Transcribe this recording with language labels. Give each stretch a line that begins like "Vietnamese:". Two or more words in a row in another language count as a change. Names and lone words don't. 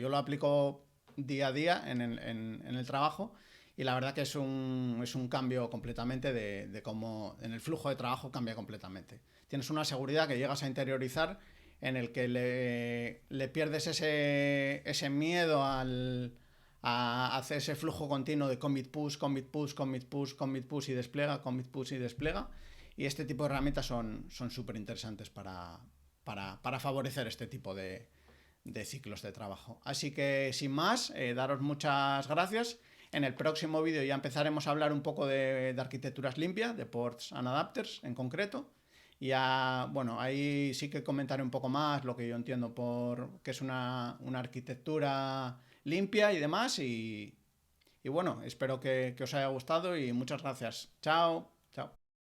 Spanish: Yo lo aplico día a día en el trabajo y la verdad que es un cambio completamente de cómo en el flujo de trabajo cambia completamente. Tienes una seguridad que llegas a interiorizar en el que le pierdes ese miedo a hacer ese flujo continuo de
English: commit push, commit push, commit push, commit push
Spanish: y despliega,
English: commit push
Spanish: y despliega. Y este tipo de herramientas son súper interesantes para favorecer este tipo de ciclos de trabajo. Así que sin más, daros muchas gracias. En el próximo vídeo ya empezaremos a hablar un poco de arquitecturas limpias, de
English: ports and adapters
Spanish: en concreto. Y bueno, ahí sí que comentaré un poco más lo que yo entiendo por qué es una arquitectura limpia y demás. Y bueno, espero que os haya gustado y muchas gracias. Chao. Chao.